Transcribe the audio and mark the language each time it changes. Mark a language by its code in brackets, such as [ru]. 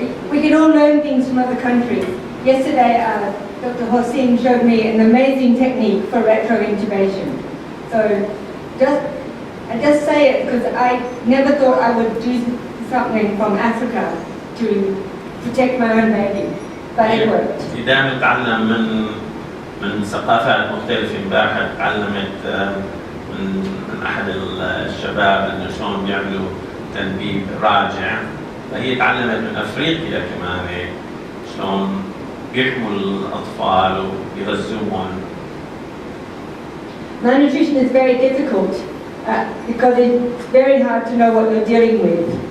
[en] We can all learn things from other countries. Yesterday, Dr. Hossein showed me an amazing technique for retrointubation. So I just say it because I never thought I would do something from Africa to protect my own baby, but it worked. [ar] دائما نتعلم من ثقافات مختلفة. امبارح تعلمت من أحد الشباب إنه شلون بيعملوا تنبيب راجع، فهي تعلمت من أفريقيا كمان شلون بيحموا الأطفال وبيغذوهم. [en] Malnutrition is very difficult because it's very hard to know what you're dealing with.